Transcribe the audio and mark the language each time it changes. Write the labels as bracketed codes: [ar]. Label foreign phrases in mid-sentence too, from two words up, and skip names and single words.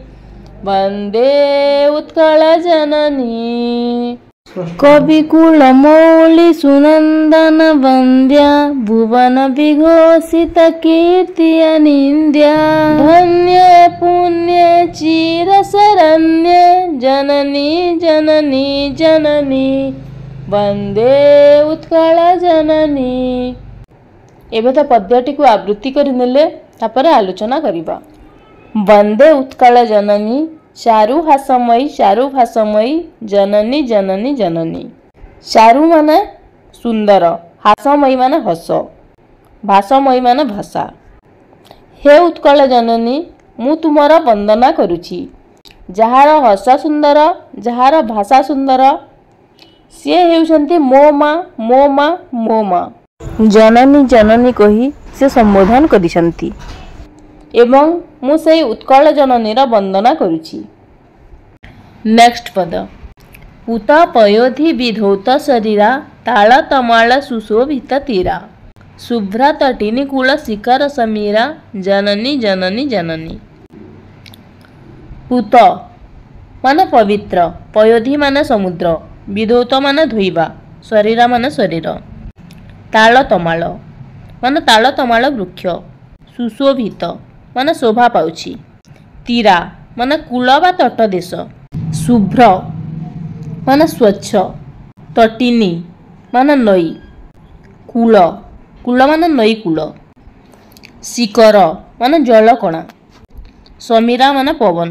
[or] ବନ୍ଦେ ଉତ୍କଳ ଜନନୀ, କବିକୁଳ ମୌଳି ସୁନନ୍ଦନ ବନ୍ଦ୍ୟା, ଭୁବନ ବିଘୋଷିତ କୀର୍ତ୍ତି ଅନିନ୍ଦ୍ୟା, ଧନ୍ୟ ପୁଣ୍ୟ ଚିର ଶରଣ୍ୟ, ଜନନୀ ଜନନୀ ଜନନୀ, ବନ୍ଦେ ଉତ୍କଳ ଜନନୀ। ଏବେ ତ ପଦ୍ୟଟି କୁ ଆବୃତ୍ତି କରି ନେଲେ ତାପରେ ଆଲୋଚନା କରିବା। ବନ୍ଦେ ଉତ୍କଳ ଜନନୀ, ଚାରୁ ହାସମୟୀ ଚାରୁ ଭାଷମୟୀ, ଜନନୀ ଜନନୀ ଜନନୀ। ଚାରୁ ମାନେ ସୁନ୍ଦର, ହାସମୟୀ ମାନେ ହସ, ଭାଷମୟୀ ମାନେ ଭାଷା। ହେ ଉତ୍କଳ ଜନନୀ, ମୁଁ ତୁମର ବନ୍ଦନା କରୁଛି। ଯାହାର ହସ ସୁନ୍ଦର, ଯାହାର ଭାଷା ସୁନ୍ଦର, ସେ ହେଉଛନ୍ତି ମୋ ମାଁ ମୋ ମାଁ ମୋ ମାଁ। ଜନନୀ ଜନନୀ କହି ସେ ସମ୍ବୋଧନ କରିଛନ୍ତି ଏବଂ ମୁଁ ସେହି ଉତ୍କଳ ଜନନୀର ବନ୍ଦନା କରୁଛି। ନେକ୍ସଟ ପଦ। ପୂତ ପୟୋଧି ବିଧୌତ ଶରୀରା, ତାଳ ତମାଳ ସୁଶୋଭିତ ତୀରା, ଶୁଭ୍ର ତଟିନୀ କୂଳ ଶିଖର ସମୀରା, ଜନନୀ ଜନନୀ ଜନନୀ। ପୂତ ମାନେ ପବିତ୍ର, ପୟୋଧି ମାନେ ସମୁଦ୍ର, ବିଧୌତ ମାନେ ଧୋଇବା, ଶରୀରା ମାନେ ଶରୀର, ତାଳ ତମାଳ ମାନେ ତାଳ ତମାଳ ବୃକ୍ଷ, ସୁଶୋଭିତ ମାନେ ଶୋଭା ପାଉଛି, ତୀରା ମାନେ କୂଳ ବା ତଟ ଦେଶ, ଶୁଭ୍ର ମାନେ ସ୍ୱଚ୍ଛ, ତଟିନୀ ମାନେ ନଈ, କୂଳ କୂଳ ମାନେ ନଈ କୂଳ, ଶିଖର ମାନେ ଜଳକଣା, ସମୀରା ମାନେ ପବନ।